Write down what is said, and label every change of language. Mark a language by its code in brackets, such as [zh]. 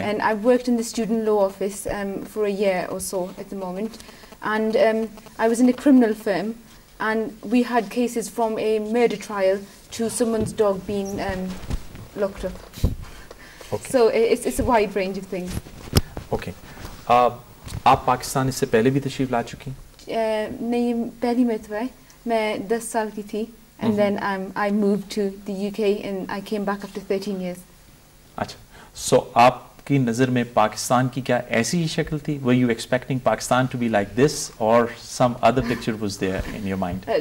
[en] And I've worked in the student law office for a year or so at the moment, and I was in a criminal firm, and we had cases from a murder trial to someone's dog being locked up. Okay. So it's a wide range of things. Okay. [ur] آپ پاکستان اس سے پہلے بھی تشریف لا چکی؟ نہیں، پہلی مرتبہ میں 10 سال کی تھی, [en] and then I moved to the UK and I came back after 13 years. [ur] اچھا, سو آپ کی نظر میں پاکستان کی کیا ایسی ہی شکل تھی؟ [en] Were you expecting Pakistan to be like this or some other picture was there in your mind?